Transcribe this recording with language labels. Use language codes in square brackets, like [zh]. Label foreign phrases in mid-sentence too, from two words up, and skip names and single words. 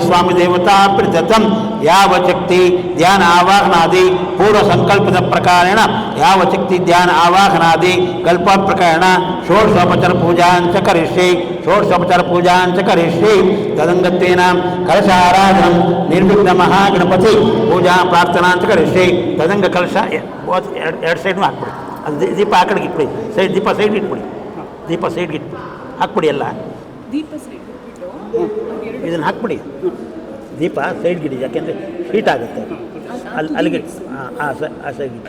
[sa] स्वामी देवता प्रीतम याव शक्ति ध्यान आवाहनादि पूर्व संकल्पित प्रकारेण याव शक्ति ध्यान आवाहनादि कल्प प्रकारेण षोडशोपचार पूजा करिष्ये षोडशोपचार पूजा करिष्ये तदंगत्वेन कलशाराधनं निर्विघ्न महागणपति पूजा प्रार्थना करिष्ये तदंग कलश [kn] ಎರಡು ಸೈಡ್ ಹಾಕ್ಬಿಡಿ ಅದು ದೀಪ ಆ ಕಡೆಗೆ ಇಟ್ಬಿಡಿ ಸೈಡ್ ದೀಪ ಸೈಡ್ ಇಟ್ಬಿಡಿ ದೀಪ ಸೈಡ್ಗೆ ಇಟ್ಬಿಡಿ ಹಾಕ್ಬಿಡಿ ಎಲ್ಲ ದೀಪ ಸೈಡ್ ಇದನ್ನು ಹಾಕ್ಬಿಡಿ ದೀಪ ಸೈಡ್ಗಿಡಿ ಯಾಕೆಂದರೆ ಹೀಟ್ ಆಗುತ್ತೆ ಅಲ್ಲಿಗೆ ಆ ಸೈಡ್ಗೆ